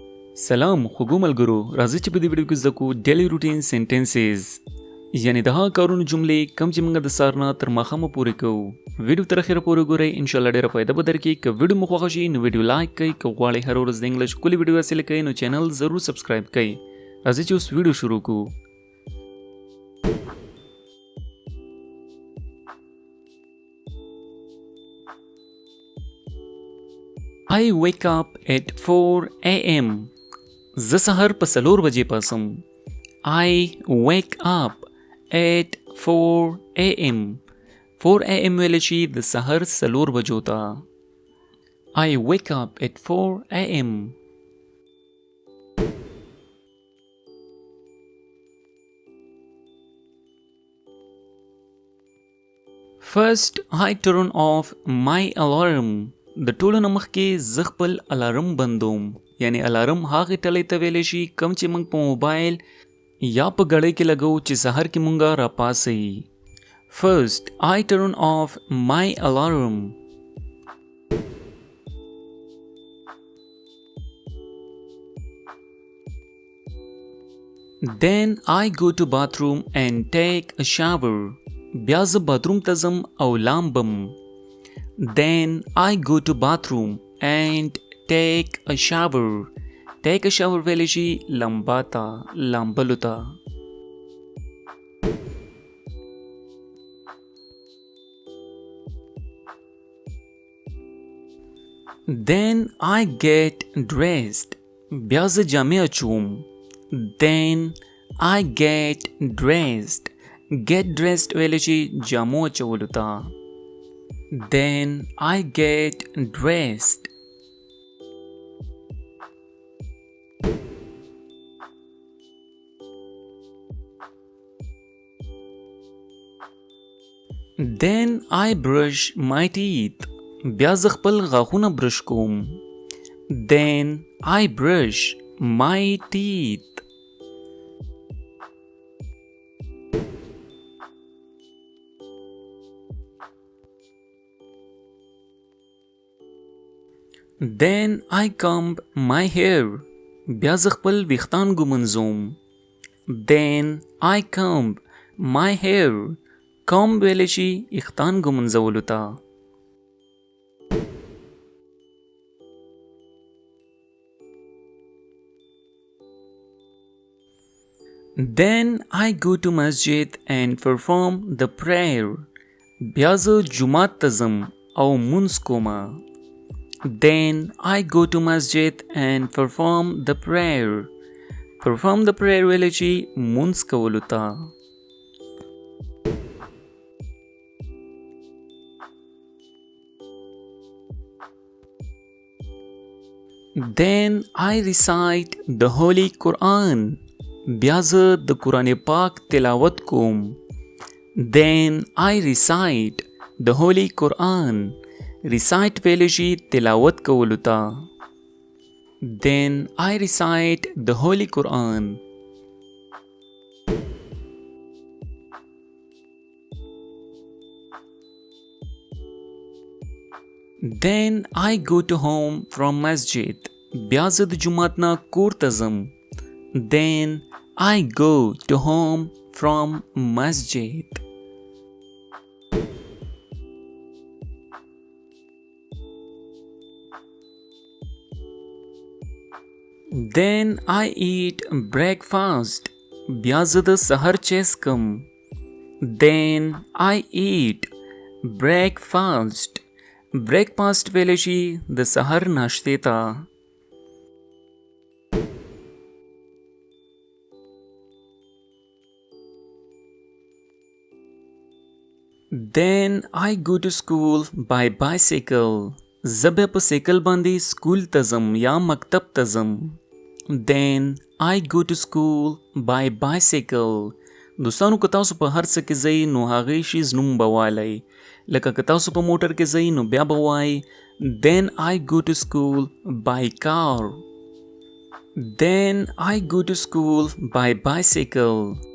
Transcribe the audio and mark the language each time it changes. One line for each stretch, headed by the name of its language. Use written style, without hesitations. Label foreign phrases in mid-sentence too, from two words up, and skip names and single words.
Pashto: سلام خوږو ملګرو، راځئ چې په دې ویډیو کې زده کوو
English: daily routine sentences,
Pashto: یعنی د هغه کارونو جملې کوم چې موږ د سهار نه تر ماښامه پورې کوو. ویډیو تر اخره پورې ګورئ،
Arabic: انشاءالله
Pashto: ډېره فایده به درکړي. که ویډیو مو خوښه شي نو ویډیو لایک کړئ، که غواړئ هر ورځ د انګلیش ښکلې ویډیو حاصله کړئ نو چینل ضرور سبسکرایب کړئ. راځئ چې اوس ویډیو شروع کوو.
English: I wake up at 4 a.m.
Pashto: زه سهار په 4 بجې پاسم.
English: I wake up at 4 a.m.
Pashto: 4 a.m. ویل شي د سهار 4 بجو ته.
English: I wake up at 4 a.m. First, I turn off my alarm.
Pashto: د ټولو نه مخکې زه خپل الارم بندوم. یعنی الارم هغې ټلۍ ته ویلی شي کوم چې موږ په موبایل یا په ګړۍ کې لګو چې سهار کې مونږه راپاسئ.
English: First, I turn off my alarm. Then I go to bathroom and take a shower.
Pashto: بیا زه باتروم ته ځم او لامبم.
English: Then I go to bathroom and take a shower. Take a shower
Pashto: ویلی شي لمبا ته، لامبلو ته.
English: Then I get dressed.
Pashto: بیا زه جامې اچوم.
English: Then I get dressed. Get dressed
Pashto: ویلی شي جامو اچولو ته.
English: Then I get dressed. Then I brush my teeth.
Pashto: بیا زه خپل غاښونه برش کوم.
English: Then I brush my teeth. Then I comb my hair.
Pashto: بیا زه خپل ویښتان ږمنځوم.
English: Then I comb my hair.
Pashto: comb ویلی شي ویښتان ږمنځولو ته.
English: Then I go to masjid and perform the prayer.
Pashto: بیا زه جومات ته ځم او مونځ کومه.
English: Then I go to masjid and perform the prayer. Perform the prayer
Pashto: ویلی شي مونځ کولو ته.
English: Then I recite the Holy Quran.
Pashto: بیا زه د قرآن پاک تلاوت کوم.
English: Then I recite the Holy Quran.
Pashto: recite ویلی شي تلاوت کولو ته.
English: Then I recite the Holy Quran. Then I go to home from masjid.
Pashto: بیا زه د جومات نه کور ته ځم.
English: Then I go to home from masjid. Then I eat breakfast.
Pashto: بیا زه د سحر چیس کم.
English: Then I eat breakfast.
Pashto: breakfast ویلی شي د سحر ناشتې ته.
English: Then I go to school by bicycle.
Pashto: زه بیا په سیکل باندې سکول ته ځم یا مکتب ته ځم.
English: Then I go to school by bicycle.
Pashto: دوستانو که تاسو په هر څه کې ځئ نو هغې شیز نوم به والی. لکه که تاسو په موټر کې ځئ نو بیا به وایئ
English: Then I go to school by car. Then I go to school by bicycle.